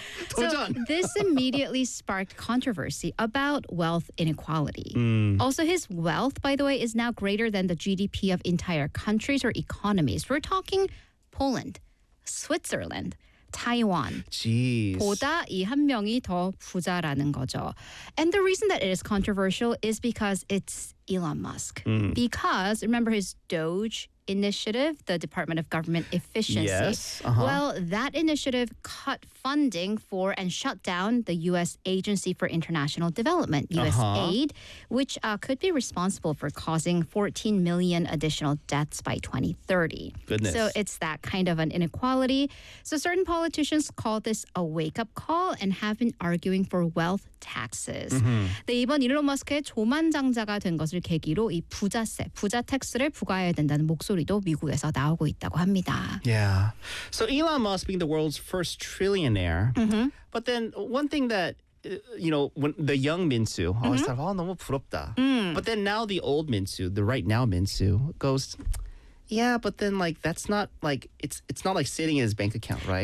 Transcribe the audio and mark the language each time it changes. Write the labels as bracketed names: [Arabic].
[English] So this immediately sparked controversy about wealth inequality. Also, his wealth, by the way, is now greater than the GDP of entire countries or economies. We're talking Poland, Switzerland, Taiwan. Jeez. [Korean] 보다 이 한 명이 더 부자라는 거죠. [English] And the reason that it is controversial is because it's Elon Musk. Because remember his Doge initiative, the Department of Government Efficiency. Yes. Uh-huh. Well, that initiative cut funding for and shut down the U.S. Agency for International Development, USAID, which could be responsible for causing 14 million additional deaths by 2030. Goodness. So it's that kind of an inequality. So certain politicians call this a wake-up call and have been arguing for wealth taxes. Mm-hmm. [Korean] 네, 이번 일론 머스크의 조만장자가 된 것을 계기로 이 부자세, 부자택스를 부과해야 된다는 목소리 도 미국에서 나오고 있다고 합니다. [English] Yeah. So Elon Musk being the world's first trillionaire. Mm-hmm. But then one thing that you know, when the young Minsu always mm-hmm. thought, "Oh, [Korean] 너무 부럽다." [English] Mm. But then now the old Minsu, the right now Minsu goes, "Yeah, but then like that's not like it's not like sitting in his bank account, right?"